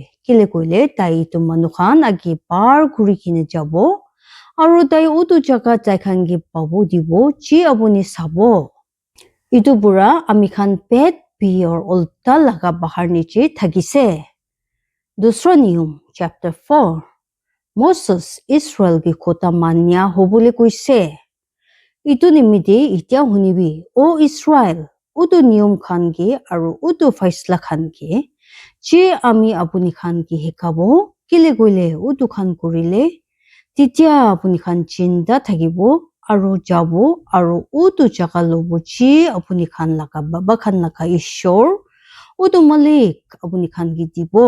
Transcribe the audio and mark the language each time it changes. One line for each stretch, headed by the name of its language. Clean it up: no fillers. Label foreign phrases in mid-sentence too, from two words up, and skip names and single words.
Naga Pidgin: Kile kuile tai itu manukhan agi bar kurigina jabo. Aru tai utu jaga tai khan ki pabu dibo ji apuni sabo. Itu pura ami khan pet bior ulta laga bahar niche thagise. Dusra niyum chapter 4. Moses Israel ki kota manya hobule kuise. Itu nimiti itya hunibi o Israel utu niyum khan ki aru utu faisla khan ki ji ami apuni khan ki hekabo kile kuile utu khan kurile titya apuni khan chinda thakibo aru jabo aru utu jaga lobo ji apuni khan laga baba khan laga ishor utu malik apuni khan ki dibo.